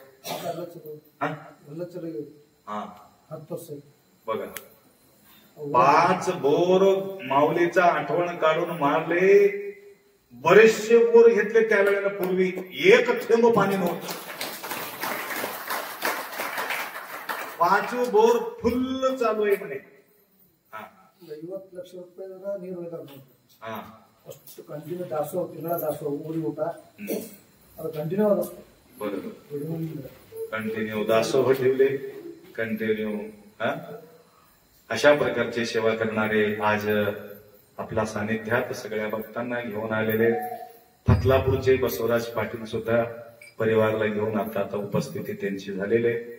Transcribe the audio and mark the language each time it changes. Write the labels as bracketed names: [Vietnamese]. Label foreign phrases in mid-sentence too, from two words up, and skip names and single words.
[Marathi] बघा, 5 बोर माऊलीचा आठवण काढून मारले. बरेचसे बोर घेतले त्यावेळेला. पूर्वी 1 थेंब पाणी नव्हतं. 5 बोर फुल्ल चालू आहे म्हणे. [Kannada] 50 ಲಕ್ಷ ರೂಪಾಯಿ ನೀರು ಅಷ್ಟು ಕಂಟಿನ್ಯೂ ದಾಸೋಹ, ತಿಂಗಳ ದಾಸೋಹ ಊರಿ ಊಟ ಅದು ಕಂಟಿನ್ಯೂ ಅದ. [Marathi] बरोबर, कंटिन्यू दासोह ठेवले, कंटिन्यू. अशा प्रकारची सेवा करणारे आज आपल्या सानिध्यात सगळ्या भक्तांना घेऊन आलेले. फतलापूरचे बसवराज पाटील सुद्धा परिवाराला घेऊन आता उपस्थिती त्यांची झालेले.